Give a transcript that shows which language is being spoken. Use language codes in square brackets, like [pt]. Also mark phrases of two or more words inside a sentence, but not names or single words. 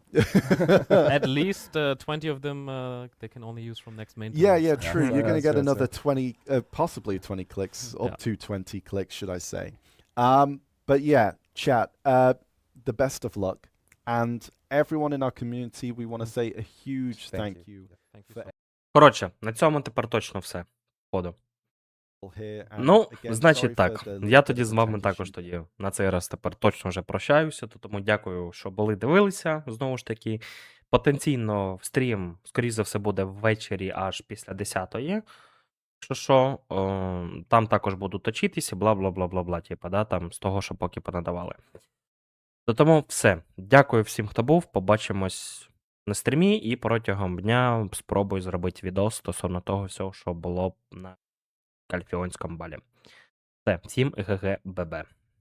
[en] At least 20 of them they can only use from next maintenance. Yeah, true. You're going to get that's another 20, possibly 20 clicks, up Yeah. to 20 clicks, should I say. But yeah, chat, the best of luck. And everyone in our community, we want to say a huge thank you. Thank you For so much. [uk] Коротше, на цьому тепер точно все. Походу. [en] here. And [uk] Ну, [en] again, [uk] значить [en] sorry [uk] так. [en] for the [uk] Я [en] little [uk] тоді [en] bit [uk] з [en] of [uk] вами [en] transition. [uk] також тоді на цей раз тепер точно вже прощаюся. Тому дякую, що були, дивилися. Знову ж таки, потенційно стрім, скоріш за все, буде ввечері аж після 10-ї. Що, там також буду точитися, бла-бла-бла-бла-бла, типа, да, там з того, що поки понадавали. Тому все. Дякую всім, хто був. Побачимось на стрімі і протягом дня спробую зробити відос стосовно того всього, що було на Кальфіонському балі. Все, всім ГГ ББ.